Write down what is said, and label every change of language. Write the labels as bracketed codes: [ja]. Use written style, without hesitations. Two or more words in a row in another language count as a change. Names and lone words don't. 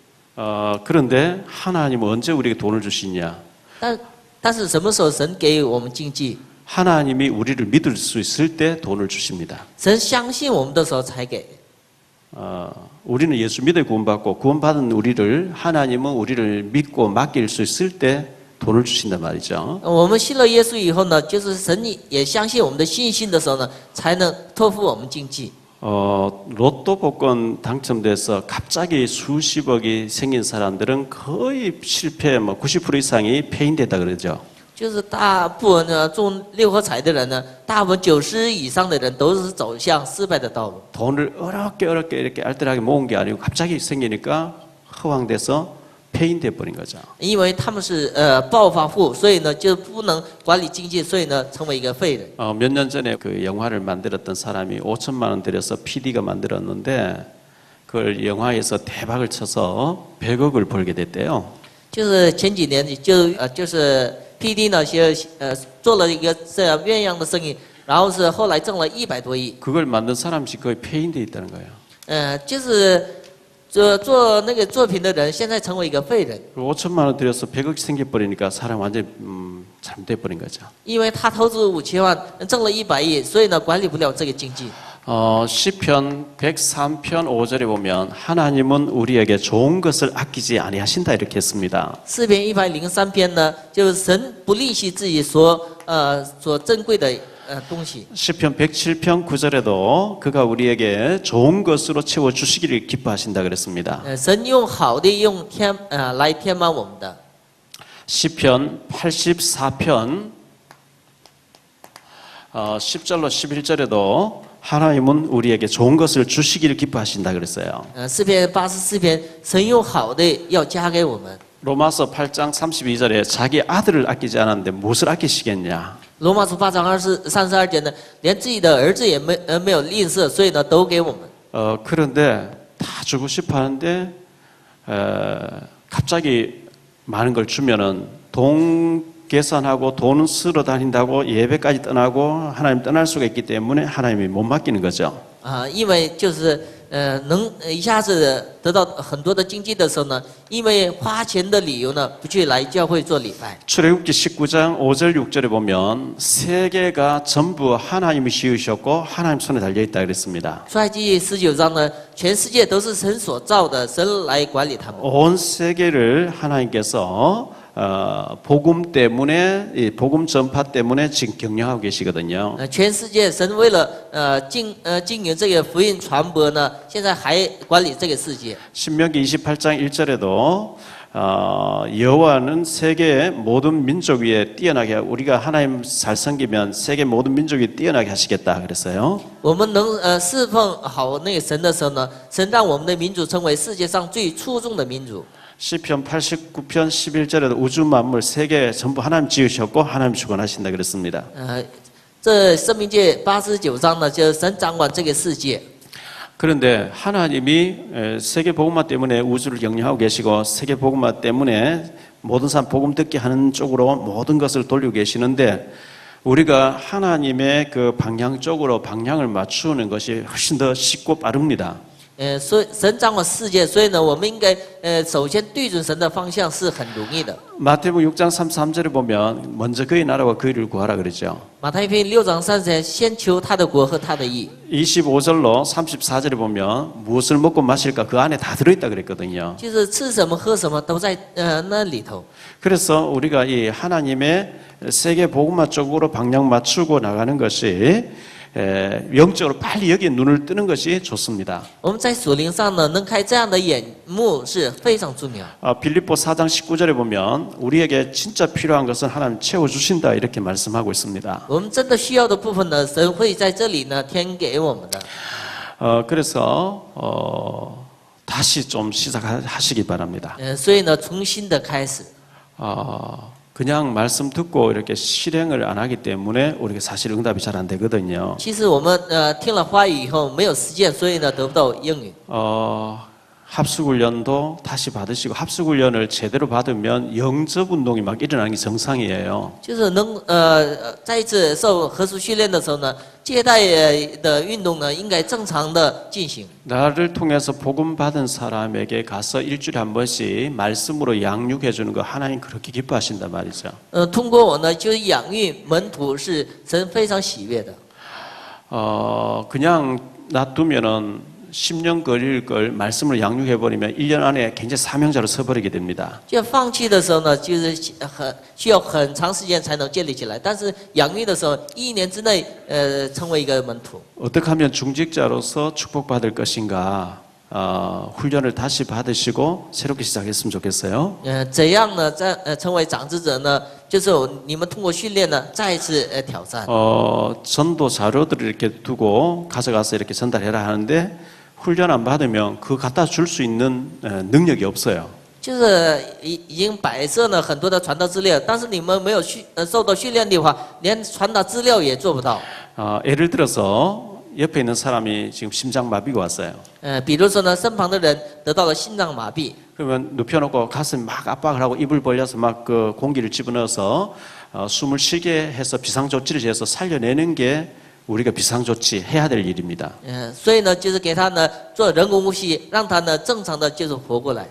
[ko] 그런데 하나님은 언제 우리에게 돈을 주시냐? [zh] 但是什么时候神给我们经济？ [ko] 하나님이 우리를 믿을 수 있을 때 돈을 주십니다. [zh] 神相信我们的时候才给。 [ko] 우리는 예수 믿어 구원받고 구원받은 우리를 하나님은 우리를 믿고 맡길 수 있을 때 돈을 주신단 말이죠. [zh] 我们信了耶稣以后呢，就是神也相信我们的信心的时候呢，才能托付我们经济。 [ko] 로또 복권 당첨돼서 갑자기 수십억이 생긴 사람들은 거의 실패, 90% 이상이 폐인됐다 그러죠. [zh] 就是大部分呢中六合彩的人呢，大部分90%以上的人都是走向失败的道路。 [ko] 돈을 어렵게 이렇게 알뜰하게 모은 게 아니고 갑자기 생기니까 허황돼서 폐인돼 버린 거죠. [zh] 因为他们是暴发户，所以呢就不能管理经济，所以呢成为一个废人。 [ko] 몇 년 전에 그 영화를 만들었던 사람이 5천만 원 들여서 PD가 만들었는데 그걸 영화에서 대박을 쳐서 100억을 벌게 됐대요. [zh] 就是前几年就是 PD 呢做了一个这样鸳鸯的生意，然后是后来挣了100多亿。 [ko] 그걸 만든 사람이 거의 폐인돼 있다는 거예요. [zh] 就是做那个作品的人现在成为一个废人。 [ko] 5천만 원 들여서 100억이 생겨버리니까 사람 완전히 잘못돼 버린 거죠. [zh] 因为他投资5000万，挣了100亿，所以呢管理不了这个经济。 [ko] 시편 103편 5절에 보면 하나님은 우리에게 좋은 것을 아끼지 아니하신다 이렇게 했습니다. [zh] 诗篇103篇呢，就是神不吝惜自己所珍贵的东西。 [ko] 시편 107편 9절에도 그가 우리에게 좋은 것으로 채워 주시기를 기뻐하신다 그랬습니다. [zh] 神用好的用来填满我们的。 [ko] 시편 84편 10절로 11절에도 하나님은 우리에게 좋은 것을 주시기를 기뻐하신다 그랬어요. [zh] 诗篇84篇，神用好的要加给我们。 [ko] 로마서 8장 32절에 자기 아들을 아끼지 않았는데 무엇을 아끼시겠냐? [zh] 罗马书8章32节呢，连自己的儿子也没有吝啬，所以呢都给我们。 [ko] 그런데 다 주고 싶어 하는데 갑자기 많은 걸 주면은 돈 계산하고 돈 쓰러 다닌다고 예배까지 떠나고 하나님 떠날 수가 있기 때문에 하나님이 못 맡기는 거죠. [zh] 因为就是能一下子得到很多的经济的时候呢，因为花钱的理由呢，不去来教会做礼拜。 [ko] 출애굽기 19장 5절 6절에 보면 세계가 전부 하나님이 지으셨고 하나님 손에 달려 있다 그랬습니다. [zh] 出埃及19章呢，全世界都是神所造的，神来管理他们。 [ko] 온 세계를 하나님께서 복음 때문에 이 복음 전파 때문에 지금 경영하고 계시거든요. [zh] 全世界神为了经营这个福音传播呢，现在还管理这个世界。 [ko] 신명기 28장 1절에도 여호와는 세계의 모든 민족 위에 뛰어나게 우리가 하나님 잘 섬기면 세계 모든 민족 위에 뛰어나게 하시겠다 그랬어요. [zh] 我们能侍奉好那个神的时候呢，神让我们的民族成为世界上最出众的民族。 [ko] 시편 89편 11절에도 우주 만물 세계 전부 하나님 지으셨고 하나님 주관하신다 그랬습니다. [zh] 这申命记89章呢，就是神掌管这个世界。 [ko] 그런데 하나님이 세계 복음화 때문에 우주를 경영하고 계시고 세계 복음화 때문에 모든 사람 복음 듣게 하는 쪽으로 모든 것을 돌리고 계시는데 우리가 하나님의 그 방향 쪽으로 방향을 맞추는 것이 훨씬 더 쉽고 빠릅니다. [zh] 所以神掌管世界，所以呢，我们应该首先对准神的方向是很容易的。 [ko] 마태복음 6장 33절에 보면 먼저 그의 나라와 그의 일을 구하라 그러죠. [zh] 马太福音6章3节，先求他的国和他的义。 [ko] 25절로 34절에 보면 무엇을 먹고 마실까 그 안에 다 들어있다 그랬거든요. [zh] 就是吃什么喝什么都在那里头。 [ko] 그래서 우리가 이 하나님의 세계 복음화 쪽으로 방향 맞추고 나가는 것이 영적으로 빨리 여기에 눈을 뜨는 것이 좋습니다. [zh] 我们在属灵上呢，能开这样的眼目是非常重要。 [ko] 빌립보 4장 19절에 보면 우리에게 진짜 필요한 것은 하나님 채워주신다 이렇게 말씀하고 있습니다. [zh] 我们真的需要的部分呢，神会在这里呢添给我们的。 [ko] 그래서 다시 좀 시작하시기 바랍니다. [zh] 所以呢，重新的开始。 [ko] 그냥 말씀 듣고 이렇게 실행을 안 하기 때문에 우리가 사실 응답이 잘 안 되거든요. [zh] 其实我们听了话语以后没有实践，所以呢得不到应允。 [ko] 합숙훈련도 다시 받으시고 합숙훈련을 제대로 받으면 영접 운동이 막 일어나는 게 정상이에요. [zh] 就是能再一次受合宿训练的时候呢，接待的运动呢应该正常的进行。 [ko] 나를 통해서 복음 받은 사람에게 가서 일주일에 한 번씩 말씀으로 양육해 주는 거 하나님 그렇게 기뻐하신단 말이죠. [zh] 通过我呢，就是养育门徒是神非常喜悦的。 [ko] 그냥 놔두면은 10년 걸릴 걸 말씀으로 양육해 버리면 1년 안에 굉장히 사명자로 서버리게 됩니다. [zh] 就放弃的时候呢，就是需要很长时间才能建立起来。但是养育的时候，1年之内成为一个门徒。 [ko] 어떻게 하면 중직자로서 축복받을 것인가 훈련을 다시 받으시고 새롭게 시작했으면 좋겠어요. [zh] 怎样呢？成为长子者呢？就是你们通过训练呢，再一次挑战。 [ko] 전도 자료들을 이렇게 두고 가져가서 이렇게 전달해라 하는데 훈련 안 받으면 그 갖다 줄 수 있는 능력이 없어요. [zh] 就是已经摆设了很多的传道资料，但是你们没有受到训练的话，连传达资料也做不到。 [ko] 예를 들어서 옆에 있는 사람이 지금 심장마비가 왔어요. [zh] 比如说呢，身旁的人得到了心脏麻痹， [ko] 그러면 눕혀놓고 가슴 막 압박을 하고 입을 벌려서 막 그 공기를 집어넣어서 숨을 쉬게 해서 비상조치를 해서 살려내는 게 우리가 비상조치 해야 될 일입니다. [zh] 所以呢，就是给他呢做人工呼吸，让他呢正常的就是活过来。